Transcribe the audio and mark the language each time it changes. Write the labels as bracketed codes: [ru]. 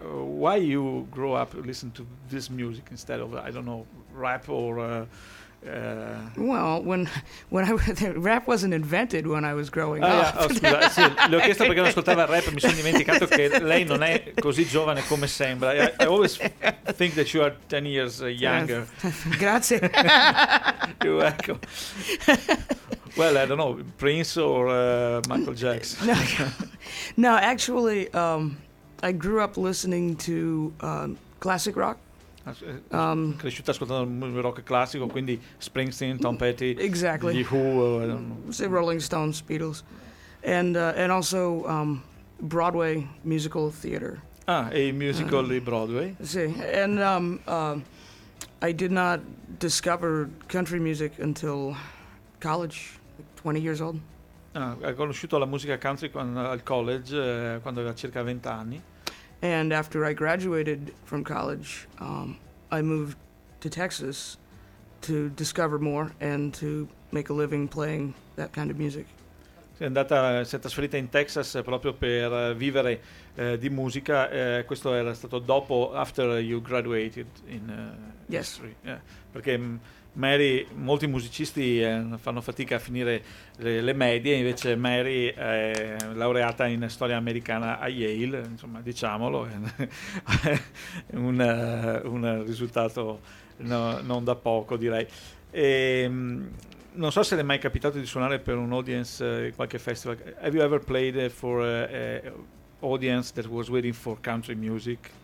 [en] Why you grow up listen to this music instead of, I don't know, rap or Well, when I the rap wasn't invented when I was growing up. [it] Yeah, oh, scusa, sì, le ho chiesto perché non ascoltava rap e mi sono dimenticato che lei non è così giovane come sembra. [en] I always think that you are 10 years younger. [it] Grazie. [en] You're welcome. Well, I don't know, Prince or Michael Jackson. No, actually, I grew up listening to classic rock. [it] Cresciuta ascoltando rock classico, quindi Springsteen, Tom Petty, [en] exactly. The Who, say Rolling Stones, Beatles, and also Broadway musical theater. [it] Ah, a musical di Broadway. [en] Sì, and I did not discover country music until college. 20 years old. [it] Ha conosciuto la musica country al college quando aveva circa 20 anni. [en] And after I graduated from college, I moved to Texas to discover more and to make a living playing that kind of music. [it] Si è trasferita in Texas proprio per vivere di musica. Questo era stato dopo, [en] after you graduated in history. Yes. Yeah. [it] Perché Mary, molti musicisti fanno fatica a finire le medie, invece Mary è laureata in storia americana a Yale, insomma, diciamolo, è un risultato non da poco, direi. E, non so se le è mai capitato di suonare per un audience in qualche festival. [en] Have you ever played for an audience that was waiting for country music?